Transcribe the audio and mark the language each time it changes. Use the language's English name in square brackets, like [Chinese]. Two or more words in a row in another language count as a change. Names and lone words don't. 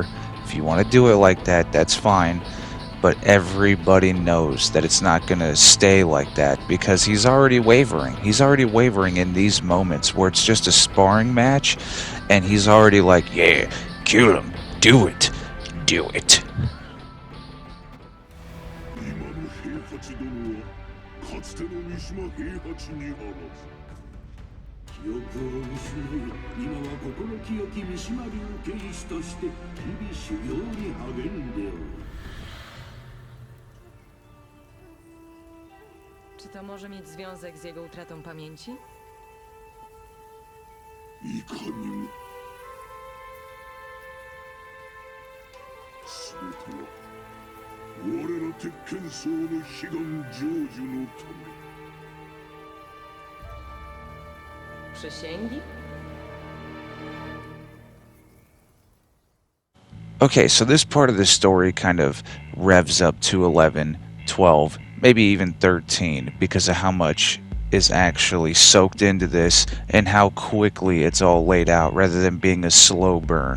[English] If you want to do it like that, that's fine. But everybody knows that it's not going to stay like that because he's already wavering. He's already wavering in these moments where it's just a sparring match and he's already like, yeah, kill him, do it, do it. [Japanese] 今の平八殿はかつての三島平八にあらず。記憶を失い、今は心清き三島流剣士として日々修行に励んでおる。 [Polish] Czy to może mieć związek z jego utratą pamięci? [Japanese] いかにも。全ては我ら鉄拳僧の悲願成就のため。 [Polish] Przysięgi? [English] Okay, so this part of the story kind of revs up to 11, 12, maybe even 13 because of how much is actually soaked into this and how quickly it's all laid out rather than being a slow burn.